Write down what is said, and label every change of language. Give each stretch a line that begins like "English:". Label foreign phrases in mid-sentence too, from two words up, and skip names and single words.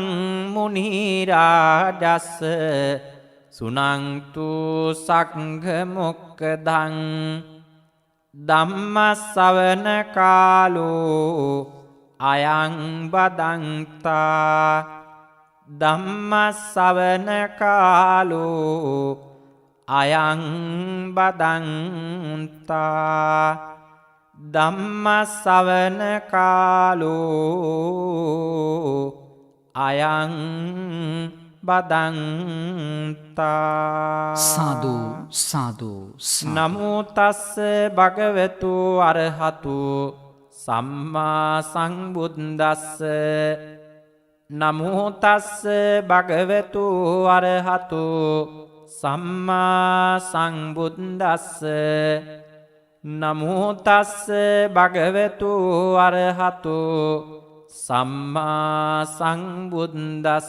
Pali: මුනි රාජස් සුනන්තු සංඝ මොක්ඛදං ධම්ම ශ්‍රවණ කාලෝ අයං බදන්තා ධම්ම ශ්‍රවණ කාලෝ අයං බදන්තා ධම්ම ශ්‍රවණ කාලෝ අයං බදන්තා. සාදු සාදු. නමෝ තස්ස භගවතු අරහතු සම්මා සම්බුද්දස්ස නමෝ තස්ස භගවතු අරහතු සම්මා සම්බුද්දස්ස නමෝ තස්ස භගවතු අරහතු සම්මා සම්බුද්දස්ස.